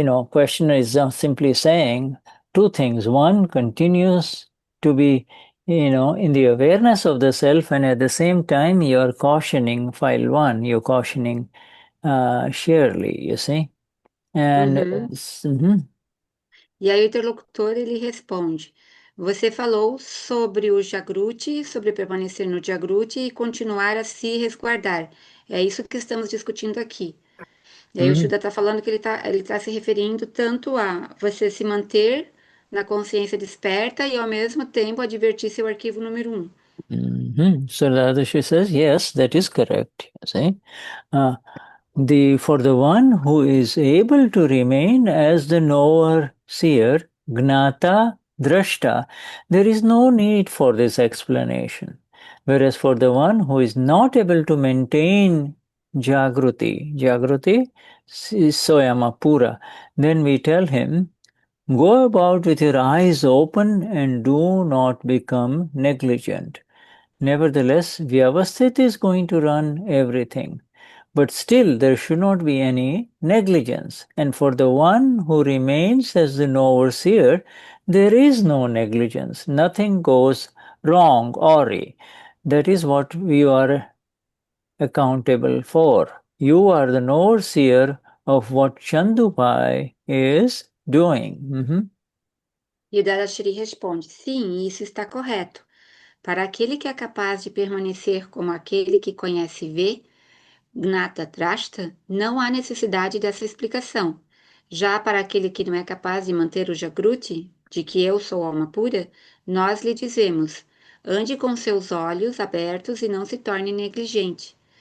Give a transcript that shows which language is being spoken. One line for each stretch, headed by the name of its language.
English: Questioner is simply saying 2 things. One, continues to be, in the awareness of the self, and at the same time, you are cautioning file 1, you're cautioning Schirley, you see? And
Portuguese: E aí o interlocutor ele responde: você falou sobre o Jagruti, sobre permanecer no Jagruti e continuar a se resguardar. É isso que estamos discutindo aqui. E aí o Shuddha está falando que ele tá se referindo tanto a você se manter na consciência desperta e ao mesmo tempo advertir seu arquivo número 1.
English: So the other she says, yes, that is correct. You see? For the one who is able to remain as the knower-seer, Gnata, Drashta, there is no need for this explanation. Whereas for the one who is not able to maintain Jagruti is Alma Pura, then we tell him, go about with your eyes open and do not become negligent. Nevertheless, Vyavasthit is going to run everything. But still, there should not be any negligence. And for the one who remains as the knower-seer, there is no negligence. Nothing goes wrong, awry. That is what we are accountable for. You are the knower-seer of what Chandupai is doing.
Portuguese: E o Dadashri responde: sim, isso está correto. Para aquele que é capaz de permanecer como aquele que conhece e vê, Gnata Drashta, não há necessidade dessa explicação. Já para aquele que não é capaz de manter o Jagruti, de que eu sou alma pura, nós lhe dizemos: ande com seus olhos abertos e não se torne negligente.